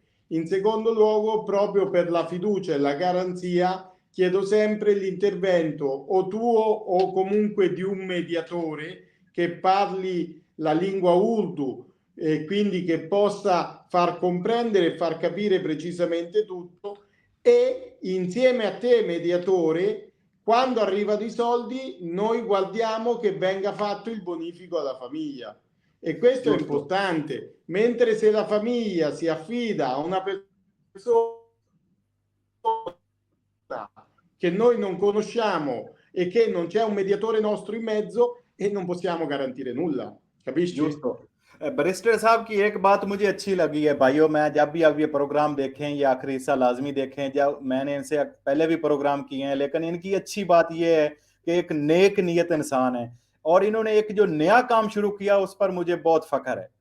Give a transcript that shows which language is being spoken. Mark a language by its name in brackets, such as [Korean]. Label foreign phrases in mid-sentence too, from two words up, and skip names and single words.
[Italian] In secondo luogo, proprio per la fiducia e la garanzia, chiedo sempre l'intervento o tuo o comunque di un mediatore che parli la lingua Urdu e quindi che possa far comprendere e far capire precisamente tutto, e insieme a te, mediatore, quando arrivano i soldi noi guardiamo che venga fatto il bonifico alla famiglia, e questo è Giusto. importante. Mentre se la famiglia si affida a una persona che noi non conosciamo e che non c'è un mediatore nostro in mezzo, e non possiamo garantire nulla, capisci? Giusto। [Urdu] بیرسٹر صاحب کی ایک بات مجھے اچھی لگی ہے بھائیوں، میں جب بھی اب یہ پروگرام دیکھیں، یہ آخری حصہ لازمی دیکھیں. جب میں نے ان سے پہلے بھی پروگرام کیے ہیں، لیکن ان کی اچھی بات یہ ہے کہ ایک نیک نیت انسان ہے اور انہوں نے ایک جو نیا کام شروع کیا اس پر مجھے بہت فخر ہے.